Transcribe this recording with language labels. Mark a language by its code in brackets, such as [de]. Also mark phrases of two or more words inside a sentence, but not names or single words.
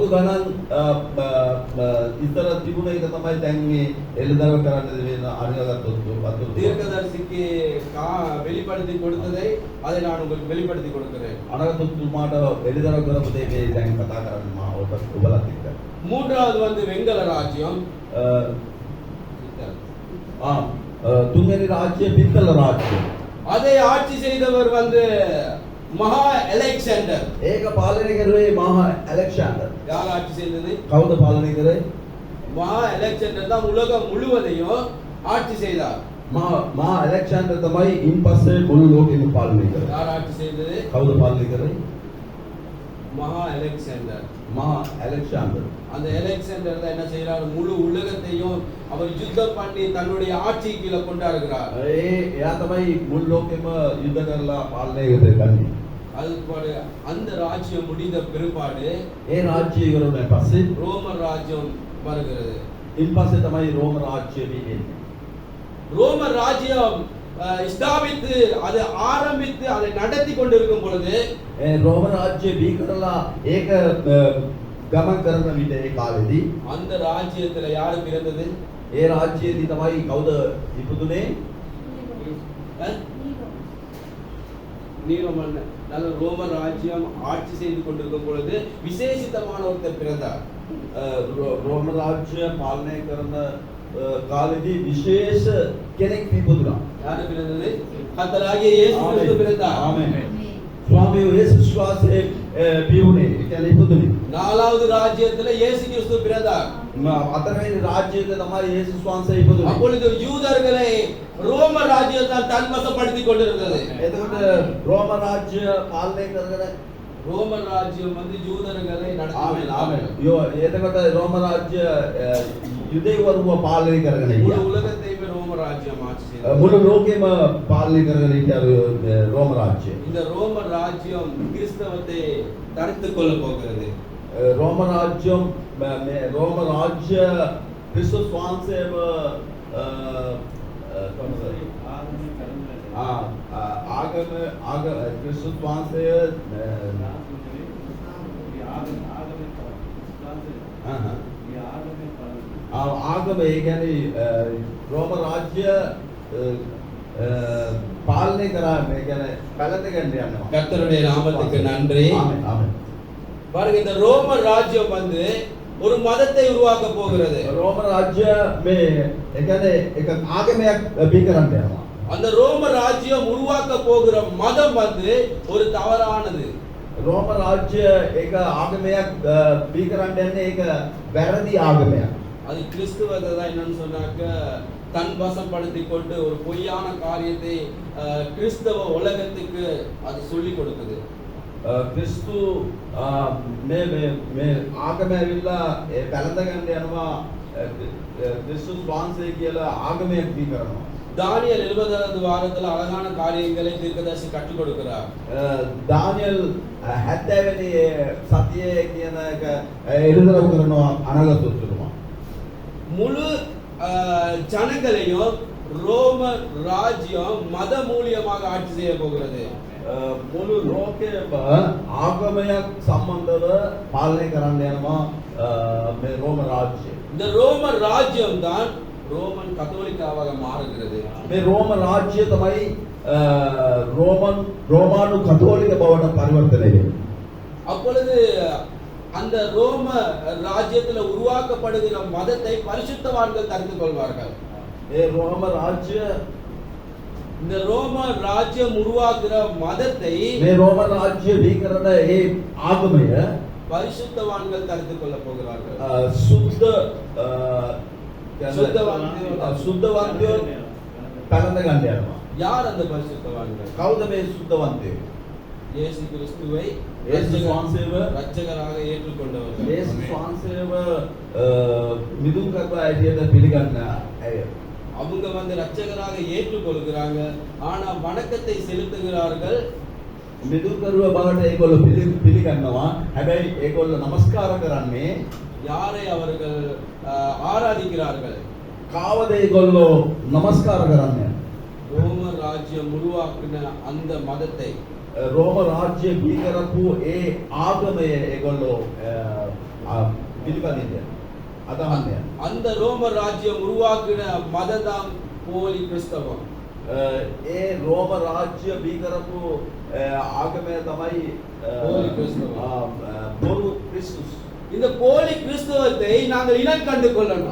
[si] බොහෝ අවුරුදු ගණන් ඉතර තිබුණ එක තමයි දැන් මේ එළිදරව් කරන්න වෙන අනිවාර්යත්වය වතුර. [ta] தீர்க்கதரிசிக்கு வெளிப்படுத்தி கொடுத்ததை அதை நான் உங்களுக்கு வெளிப்படுத்தி கொடுக்கிறேன். [si] අනගතතුමාට එළිදරව් කරපු දේ මේ දැන් කතා කරන්න මම ඔබලත් එක්ක. [ta] மூன்றாவது வந்து வெங்கல ராஜ்யம். [si] තුන්වෙනි රාජ්‍ය පිත්තල රාජ්‍ය. [ta] அதை ஆட்சி செய்தவர் வந்து மகா அலெக்சாண்டர். [si] ඒක පාලනය කරුවේ මහා ඇලෙක්සැන්ඩර්. [ta] யார் ஆட்சி செய்தது? [si] කවුද පාලනය කරේ? [ta] மகா அலெக்சாண்டர் தான் உலகம் முழுவதையும் ஆட்சி செய்தார். [si] මහා ඇලෙක්සැන්ඩර් තමයි ඉන්පස්සේ මුළු ලෝකෙම පාලනය කරේ. [ta] யார் ஆட்சி செய்தது? [si] කවුද පාලනය කරේ? [ta] மகா அலெக்சாண்டர். [si] මහා ඇලෙක්සැන්ඩර්. [ta] அந்த அலெக்சாண்டர் தான் என்ன செய்யறாரு? முழு உலகத்தையும் அவர் யுத்தம் பண்ணி தன்னுடைய ஆட்சி கீழே கொண்டாடுகிறார். [si] එයා තමයි මුළු ලෝකෙම යුද්ධ කරලා පාලනය කරන්නේ. [ta] அதுபோல அந்த ராஜ்யம் முடிந்த பிற்பாடு [si] ඒ රාජ්‍යය ඉවර වුණාන් පස්සේ [ta] ரோமர் ராஜ்யம் வருகிறது. [si] ඉන්පස්සේ තමයි රෝම රාජ්‍යය එන්නේ. [ta] ரோமர் ராஜ்யம் ஸ்தாபித்து அதை ஆரம்பித்து அதை நடத்தி கொண்டிருக்கும் பொழுது [si] රෝම රාජ්‍යය බිහි කරලා ඒක ගමන් කරන විට ඒ කාලෙදී [ta] அந்த ராஜ்யத்துல யாரு பிறந்தது? [si] ඒ රාජ්‍යයේදී තමයි කවුද ඉපදුනේ? [ta] நீரோ மன்னன். நல்ல ரோம ராஜ்யம் ஆட்சி செய்து கொண்டிருக்கும் பொழுது விசேஷித்தமான ஒருத்தர் பிறந்தார். [si] රෝම රාජ්‍ය පාලනය කරන කාලෙදී විශේෂ කෙනෙක් ඉපදුනා. [ta] யாரு பிறந்தது? கர்த்தராகிய இயேசு கிறிஸ்து பிறந்தார். [si] ආමේන්. ස්වාමී යේසුස් වහන්සේ බිහුනේ. ඒ කියන්නේ ඉපදුනේ. [ta] நாலாவது ராஜ்யத்துல இயேசு கிறிஸ்து பிறந்தார். [si] හතරවෙනි රාජ්‍යයේ තමයි යේසුස් වහන්සේ ඉපදුනේ. [ta] அப்பொழுது யூதர்களை ரோம ராஜ்யம் தான் தன்வசப்படுத்திக் கொண்டிருந்தது. [si] එතකොට රෝම රාජ්‍ය පාලනය කරගෙන [ta] ரோம ராஜ்யம் வந்து யூதர்களை [si] ආමේන් [ta] நடத்தி [si] ආමේන්. එතකොට රෝම රාජ්‍ය යුදෙව්වරුව පාලනය කරගෙන [ta] முழு [si] හිටියා. [ta] உலகத்தையுமே ரோம ராஜ்யம் ஆட்சி செய்தது. [si] මුළු ලෝකෙම පාලනය කරගෙන හිටියා රෝම රාජ්‍යය. [ta] இந்த ரோம ராஜ்யம் கிறிஸ்தவத்தை தடுத்துக் கொள்ள போகிறது. [si] රෝම රාජ්‍යම් මේ රෝම රාජ්‍ය ක්‍රිස්තුස් වහන්සේව ආගම ක්‍රිස්තුස් වහන්සේ ආගම ඒ කියන්නේ රෝම රාජ්‍ය පාලනය කරා මේ කියන්නේ පැලඳගෙන යනවා. [ta] கர்த்தருடைய நாமத்துக்கு நன்றி. [si] ආමේන් ආමේන්. [ta] பாருங்க, இந்த ரோம ராஜ்யம் வந்து ஒரு மதத்தை உருவாக்க போகிறது. [si] රෝම රාජ්‍ය මේ ඒ කියන්නේ එක ආගමයක් බිහි කරන්න යනවා. [ta] அந்த ரோம ராஜ்யம் உருவாக்க போகிற மதம் வந்து ஒரு தவறானது. [si] රෝම රාජ්‍ය එක ආගමයක් බිහි කරන්න යන්නේ ඒක වැරදි ආගමයක්. [ta] அது கிறிஸ்துவத்தை தான் என்னன்னு சொன்னாக்க தன் வசப்படுத்தி கொண்டு ஒரு பொய்யான காரியத்தை கிறிஸ்தவ உலகத்துக்கு அது சொல்லி கொடுக்குது. [si] ක්‍රිස්තු මේ ආගම ඇවිල්ලා පැලඳ ගන්න යනවා ක්‍රිස්තුස් වහන්සේ කියලා ආගමයක් බිහි කරනවා. [ta] தானியேல் 70வது வாரத்துல அழகான காரியங்களை தீர்க்கதரிசி கற்றுக் கொடுக்கிறார். [si] දානියල් 70 වෙනි සතියේ කියන එක එළිදරව් කරනවා අනගතතුමා. [ta] முழு ஜனங்களையும் ரோம ராஜ்யம் மத மூலியமாக ஆட்சி செய்ய போகிறது. [si] මුළු ලෝකයේම ආගමයක් සම්බන්ධව පාලනය කරන්න යනවා මේ රෝම රාජ්‍යය. [ta] இந்த ரோம ராஜ்யம் தான் ரோமன் கத்தோலிக்காவாக மாறுகிறது. [si] මේ රෝම රාජ්‍යය තමයි රෝමානු කතෝලික බවට පරිවර්තනය වෙන්නේ. [ta] அப்பொழுது அந்த ரோம ராஜ்யத்துல உருவாக்கப்படுகிற மதத்தை பரிசுத்தவான்கள் தரித்து கொள்வார்கள். [si] ඒ රෝම රාජ්‍ය [ta] இந்த ரோம ராஜ்யம் உருவாக்குற மதத்தை [si] මේ රෝම රාජ්‍ය බිහි කරන ඒ ආගමය [ta] பரிசுத்தவான்கள் தரித்து கொள்ள போகிறார்கள். [si] සුද්ධවන්තයෝ පැලඳ ගන්න යනවා. [ta] யார் அந்த பரிசுத்தவான்கள்? [si] කවුද මේ සුද්ධවන්තයෝ? [ta] இயேசு கிறிஸ்துவை [si] යේසුස් වහන්සේව [ta] இரட்சகராக ஏற்றுக்கொண்டவர்கள். [si] යේසුස් වහන්සේව මිදුම් කරපු ඇයියට පිළිගන්න අය. [ta] அவங்க வந்து இரட்சகராக ஏற்றுக்கொள்கிறாங்க. ஆனா வணக்கத்தை செலுத்துகிறார்கள். [si] මිදුම් කරුව බවට ඒගොල්ලෝ පිළිගන්නවා. හැබැයි ඒගොල්ලෝ නමස්කාර කරන්නේ [ta] யாரை அவர்கள் ஆராதிக்கிறார்கள்? [si] කාවද ඒගොල්ලෝ නමස්කාර කරන්නේ? [ta] ரோம ராஜ்யம் உருவாக்கின அந்த மதத்தை [si] රෝම රාජ්‍ය බිහි කරපු ඒ ආගමය ඒගොල්ලෝ පිළිපදින්නේ. අදහන්නේ. [ta] அந்த ரோம ராஜ்யம் உருவாக்கின மதம் போலி கிறிஸ்தவம். [si] ඒ රෝම රාජ්‍ය බී කරපු ආගමය තමයි [ta] போலி கிறிஸ்தவம். [si] බොරු ක්‍රිස්තුස්. [ta] இந்த போலி கிறிஸ்தவத்தை நாங்கள் இனம் கண்டு கொள்ளணும்.